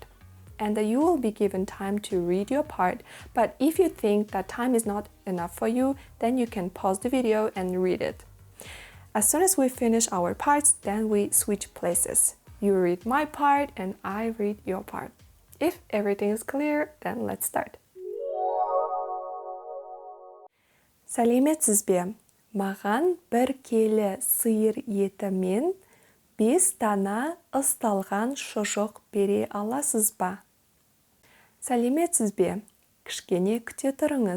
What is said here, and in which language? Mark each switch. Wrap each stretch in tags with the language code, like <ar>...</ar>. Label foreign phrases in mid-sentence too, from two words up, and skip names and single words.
<en>And you will be given time to read your part, but if you think that time is not enough for you, then you can pause the video and read it. As soon as we finish our parts, then we switch places. You read my part and I read your part. If everything is clear, then let's start.</en> <kk>Сәлеметсіз бе? Маған бір келі сиыр еті мен 5 дана ысталған шұжық бере аласыз ба? Сәлеметсіз бе? Кішкене күте тұрыңыз.</kk>